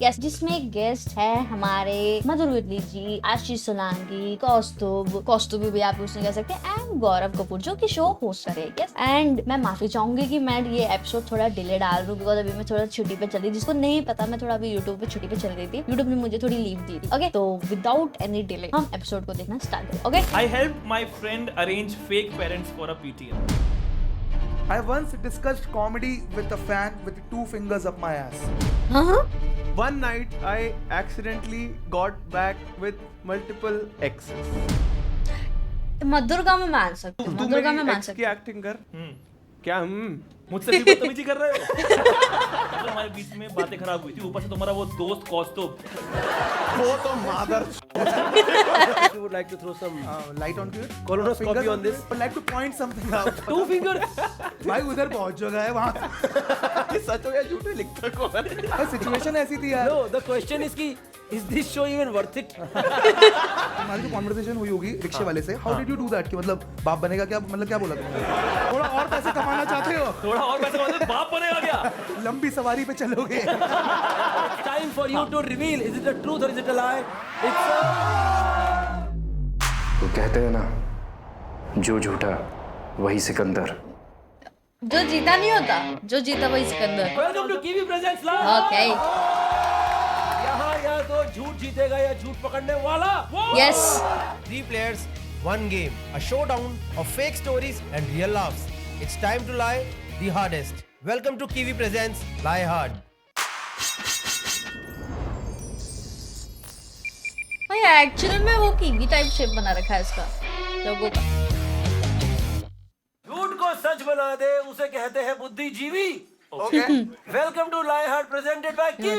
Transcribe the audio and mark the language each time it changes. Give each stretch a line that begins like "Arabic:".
Hindi: Yes, जिसमें guest है हमारे मधुर विदली जी, आशीष सोलंकी, कौस्तुभ भी आप उसने कह सकते हैं, एंड गौरव कपूर जो कि शो होस्ट करे। यस, एंड मैं माफी चाहूंगी कि मैं ये एपिसोड थोड़ा डिले डाल रहा हूँ बिकॉज अभी मैं थोड़ा छुट्टी पे चल रही, जिसको नहीं पता मैं थोड़ा अभी यूट्यूब पे छुट्टी पे चल रही थी। यूट्यूब ने मुझे थोड़ी लीव दी थी। ओके, तो
English: without any delay
Hindi: हम एपिसोड को देखना स्टार्ट करें।
English: Okay, I helped my friend arrange fake parents for a PTM. I once discussed comedy with a fan with 2 fingers up my ass.
Hindi: हाँ
English: One night I accidentally got back with multiple exes.
Hindi: मधुर का मैं मान सकती हूँ, तू मधुर का मैं मेरी मान
English: ex
Hindi: सकती की हूँ। एक्टिंग कर। क्या मुझसे भी बदतमीजी कर रहे हो? मतलब हमारे बीच में बातें खराब हुई थी, ऊपर से तुम्हारा वो दोस्त कौस्तुभ। वो तो मादर।
English: You would like to throw some Light on it. colonoscopy on this? But like to point something out. 2 finger।
Hindi: भाई उधर बहुत जगह है वहाँ। ये सच हो या झूठ है, लिखता कौन है? सिचुएशन ऐसी थी यार।
English: No, the question is कि is this show even worth it?
Hindi: हमारी जो कॉन्वर्सेशन हुई होगी रिक्शे वाले से,
English: How did you do that?
Hindi: कि मतलब बाप बनेगा क्या, मतलब क्या बोला तुमने? थोड़ा और पैसे कमाना चाहते हो? थोड़ा और पैसे कमाते बाप बनेगा क्या? लंबी सवारी पे चलोगे?
English: Time for you to reveal is it a truth or is it a lie? It's a
Hindi: वो कहते हैं ना, जो झूठा वही सिकंदर। जो जीता नहीं होता, जो जीता वही Sikandar.
English: welcome to Kiwi Presents Live. Okay,
Hindi: यहाँ या तो झूठ जीतेगा या झूठ पकड़ने वाला।
English: Yes, 3 players, 1 game. A showdown of fake stories and real laughs. It's time to lie the hardest. Welcome to Kiwi Presents Lie Hard.
Hindi: भाई एक्चुअली में वो कीवी टाइप शेप बना रखा है इसका लोगों का। झूठ को सच बना दे उसे कहते हैं बुद्धिजीवी।
English: Okay. Welcome to Lie Hard presented by Kiwi.